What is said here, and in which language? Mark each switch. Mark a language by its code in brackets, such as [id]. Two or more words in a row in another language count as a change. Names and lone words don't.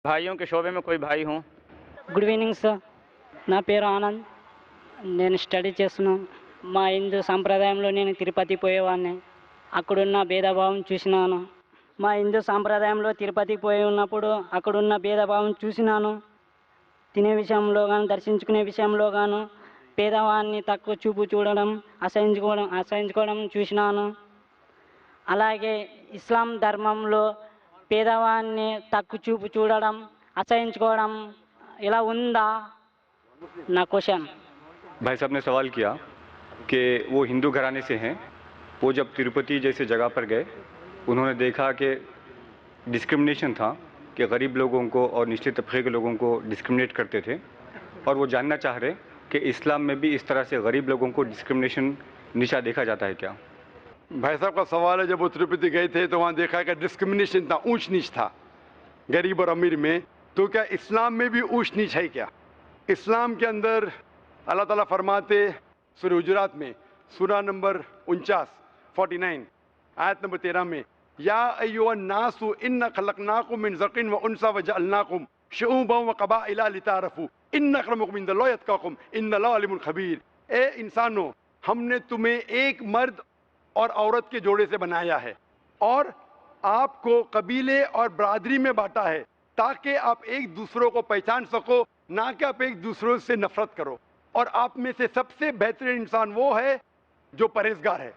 [hi] भाइयों के शोबे में कोई भाई हूँ। [en] good evening sir. [te] నా పేరు ఆనంద్. నేను స్టడీ చేస్తున్నాను. మా హిందూ సాంప్రదాయంలో నేను తిరుపతి పోయేవాడిని. అక్కడున్న భేదభావం చూసినాను. మా హిందూ సాంప్రదాయంలో తిరుపతి పోయి ఉన్నప్పుడు అక్కడున్న భేదభావం చూసినాను. తినే విషయంలో కానీ దర్శించుకునే విషయంలో గాను పేదవాడిని తక్కువ చూపు చూడడం, అసహించుకోవడం చూసినాను. అలాగే ఇస్లాం ధర్మంలో పేదవాడిని తక్కువ చూపు చూడడం, అసహించుకోవడం ఇలా ఉందా నా క్వశ్చన్. [hi] भाई साहब ने सवाल किया कि वो हिंदू घराने से हैं, वो जब तिरुपति जैसे जगह पर गए उन्होंने देखा कि डिस्क्रिमिनेशन था, कि गरीब लोगों को और निचले तबके के लोगों को डिस्क्रिमिनेट करते थे, और वो जानना चाह रहे कि इस्लाम में भी इस तरह से गरीब लोगों को डिस्क्रिमिनेशन नीचा देखा जाता है क्या। भाई साहब का सवाल है, जब वो तिरुपति गए थे तो वहाँ देखा कि डिस्क्रिमिनेशन था, ऊंच नीच था गरीब और अमीर में, तो क्या इस्लाम में भी ऊंच नीच है क्या? इस्लाम के अंदर अल्लाह ताला फरमाते सूरह हुजुरात में सूरा नंबर 49 आयत नंबर 13 में, [ar] يا أيها الناس إنا خلقناكم من ذكر وأنثى وجعلناكم شعوبا وقبائل لتعارفوا إن أكرمكم عند الله أتقاكم إن الله عليم خبير. [hi] ए इंसानों, हमने तुम्हें एक मर्द और औरत के जोड़े से बनाया है और आपको कबीले और बरादरी में बांटा है ताकि आप एक दूसरों को पहचान सको, ना कि आप एक दूसरों से नफरत करो। और आप में से सबसे बेहतरीन इंसान वो है जो परहेजगार है।